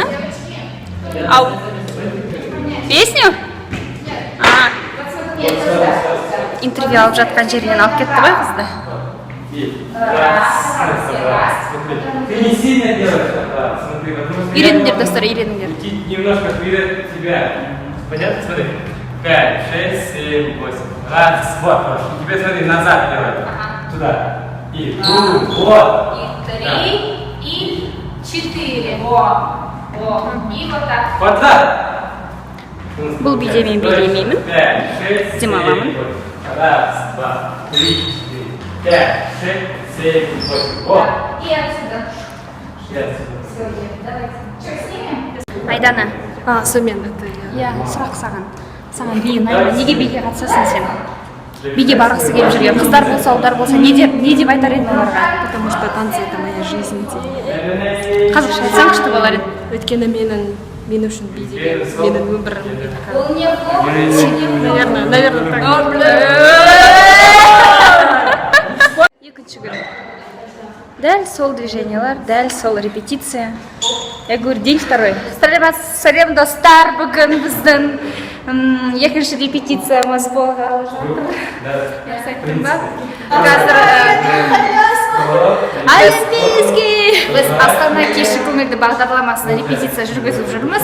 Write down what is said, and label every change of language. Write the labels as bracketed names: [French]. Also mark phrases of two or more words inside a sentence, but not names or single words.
[Russian] Ау, песню? [Kazakh] Интервью алып жатқан жерінен алып кетті ғой қызды. Үйреніңдер, достар, үйреніңдер. [Russian] Немножко вперед тебя. Понятно? Смотри. 5, 6, 7, 8. Раз, вот. Теперь смотри, назад делай. Туда. И вот. И 3, и 4. Во. И вот так. Вот так. [Kazakh] Бұл биде мен билемеймін. 5, 6, 7, 8. [Russian] Раз, два, 3, 4, 5, 6, 7, 8. Вот. И отсюда. И отсюда. [Kazakh] Айдана. Сонымен это Иә, сұрақ саған. Саған би ұнайды ма? Неге биге қатысасың сен? Биге барғысы келіп жүрген қыздар болса, ұлдар болса, не деп айтар едің оларға? [Russian] потому что танцы это моя жизнь. [Kazakh] Қазақша айтсаң күшті болар еді. Өйткені мен үшін би деген менің өмірім. [Russian] Наверное, так. [Kazakh] Екінші күн. Дәл сол движениялар, дәл сол репетиция. [Russian] Я говорю, день второй. [Kazakh] Сәлем достар, бүгін біздің екінші репетициямыз болғалы жатыр. Сайттың ба? Қазір біз Астана кеші көңілді бағдарламасына репетиция жүргізіп жүрміз.